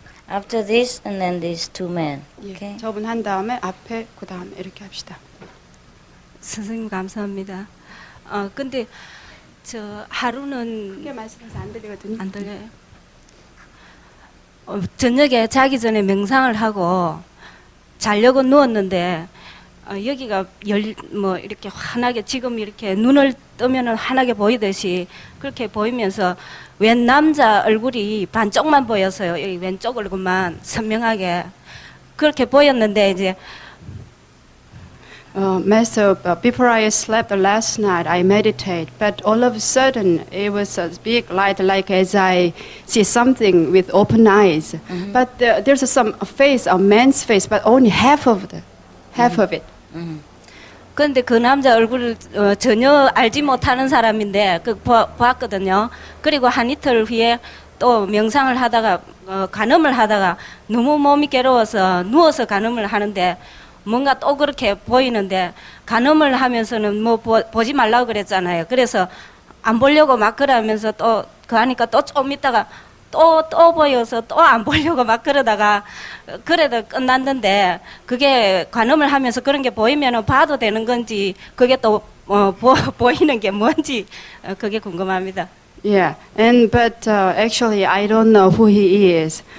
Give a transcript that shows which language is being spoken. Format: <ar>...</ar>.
<en>After this and then these two men.</en> <ko>예,</ko> <en>Okay.</en> <ko>저분 한 다음에 앞에 그 다음에 이렇게 합시다. 선생님 감사합니다. 근데 저 하루는 크게 말씀해서 안 들리거든요. 안 들려요. 저녁에 자기 전에 명상을 하고 자려고 누웠는데 여기가 이렇게 환하게 지금 이렇게 눈을 뜨면은 환하게 보이듯이 그렇게 보이면서 웬 남자 얼굴이 반쪽만 보였어요. 여기 왼쪽 얼굴만 선명하게 그렇게 보였는데 이제</ko> <en>Master, before I slept last night, I meditate, but all of a sudden it was a big light, like as I see something with open eyes. But there's some face, a man's face, but only half of it.</en> <ko>그런데 그 남자 얼굴을 전혀 알지 못하는 사람인데 봤거든요. 그리고 한 이틀 후에 또 명상을 하다가 간음을 하다가 너무 몸이 괴로워서 누워서 간음을 하는데 뭔가 또 그렇게 보이는데 간음을 하면서는 뭐 보지 말라고 그랬잖아요. 그래서 안 보려고 막 그러면서 또 그 하니까 또 좀 있다가 또 보여서 또 안 보려고 막 그러다가 그래도 끝났는데 그게 관음을 하면서 그런 게 보이면은 봐도 되는 건지 그게 또 보이는 게 뭔지 그게 궁금합니다.</ko> <en>Yeah, but actually I don't know who he is.</en>